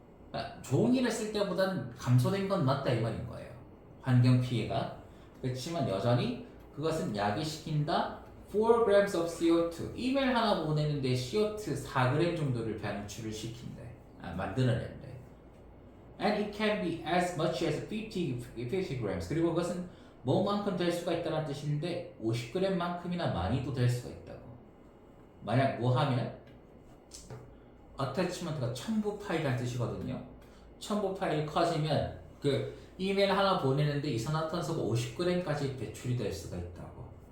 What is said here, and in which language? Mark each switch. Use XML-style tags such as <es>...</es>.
<ko>그러니까 종이를 쓸 때보다는 감소된 건 맞다 이 말인 거예요. 환경 피해가. 그렇지만 여전히 그것은 야기시킨다</ko> <en>4grams of CO2</en> <ko>이메일 하나 보내는데 CO2 4g 정도를 방출을 시킨대. 만들어낸대.</ko> <en>And it can be as much as 50 grams.</en> <ko>그리고 그것은 뭐만큼 될 수가 있다는 뜻인데 50g만큼이나 많이도 될 수가 있다고. 만약 뭐 하면 attachment가 첨부 파일이라는 뜻이거든요. 첨부 파일이 커지면 그 이메일 하나 보내는데 이산화탄소가 50g까지 배출이 될 수가 있다고.</ko>